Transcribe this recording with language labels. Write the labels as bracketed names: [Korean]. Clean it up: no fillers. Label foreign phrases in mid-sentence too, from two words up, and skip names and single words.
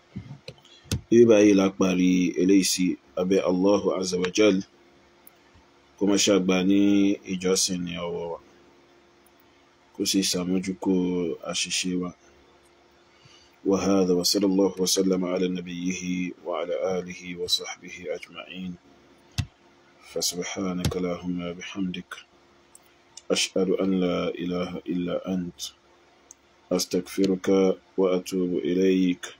[Yoruba] báyìí la parí eléyìí sí abẹ́ [Arabic] الله عز وجل [Yoruba] kó má ṣàgbà ní ìjọsìn ní ọwọ́ wa, kó sì ṣàmójúkò àṣìṣe wa. [Arabic] وهذا وصلى الله وسلم على نبيه وعلى آله وصحبه أجمعين. فسبحانك اللهم بحمدك أشهد أن لا إله إلا أنت أستغفرك وأتوب إليك.